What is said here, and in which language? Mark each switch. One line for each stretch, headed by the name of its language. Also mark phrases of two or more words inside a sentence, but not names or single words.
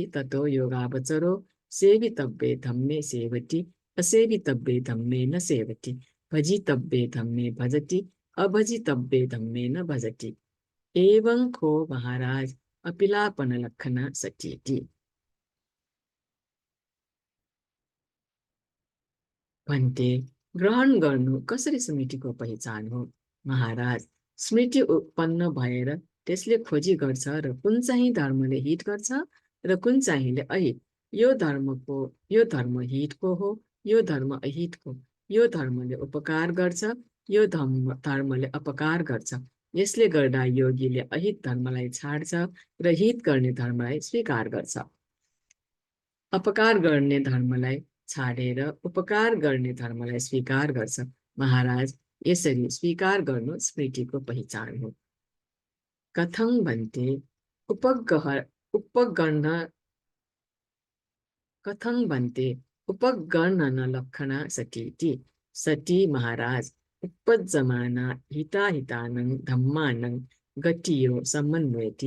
Pali: ततो योगावचरो सेवितव्ये धम्मे सेवति, असेवितव्ये धम्मे न सेवति। भजितव्ये धम्मे भजति, अभजितव्ये धम्मे न भजति। एवं को महाराज अपिलापन लक्षण सतीति? भन्ते,
Nepali: ग्रहण गर्नु कसरी स्मृतिको पहिचान हो? महाराज, स्मृति उत्पन्न भएर त्यसले खोजी गर्छ र कुन चाहिँ धर्मले हित गर्छ र कुन चाहिँले अहित। यो धर्म हितको हो, यो धर्म अहितको। यो धर्मले उपकार गर्छ, यो धर्मले अपकार गर्छ। यसले गर्दा योगीले अहित धर्मलाई छाड्छ र हित गर्ने धर्मलाई स्वीकार गर्छ। अपकार गर्ने धर्मलाई छाडेर उपकार गर्ने धर्मलाई स्वीकार गर्छ। महाराज, यसरी स्वीकार गर्नु स्मृतिको पहिचान हो।
Pali: कथं भन्ते उपगण कथं भन्ते उपगणन लक्षणा सतीति। सती महाराज, उपजमाना हिताहितानं धम्मानं गतियो समन्वयति।